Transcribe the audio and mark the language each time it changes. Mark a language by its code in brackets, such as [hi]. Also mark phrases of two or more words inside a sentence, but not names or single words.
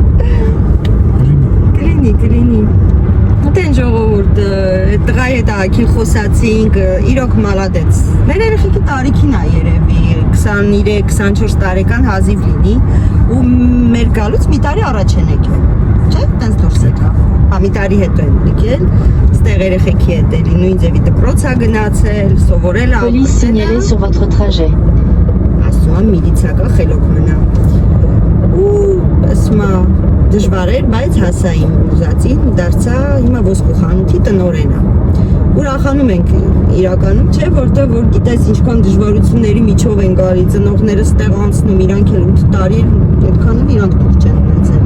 [hy] Կլինի։ Մտեն ժողովուրդ, տղայի հետ ակին խոսացինք, իրոք մալադեց։ Մեր երեխեքի տարիքին է երևի, 23-24 տարեկան հազիվ լինի ու մեր գալուց մի տարի առաջ են եկել, չէ՞, տենց դուրս եկավ, մի տարի հետո են եկել, ստեղ երեխեքի հետ էլի, նույն ձևի դպրոց է գնացել, սովորել է, [fr] Police signalée sur votre trajet. [hy] ասում եմ միլիցիա կա, խելոք մնա։ Ու ասում է դժվար էր, բայց հասա իմ ուզածին ու դարձա հիմա ոսկու խանութի տնօրենը։ Ուրախանում ենք իրականում, չէ, որտեղ որ գիտես ինչքան դժվարությունների միջով են գալի, ծնողները ստեղ անցնում, իրանք էլ 8 տարի այդքանով իրանք դուր չեն ունեցել։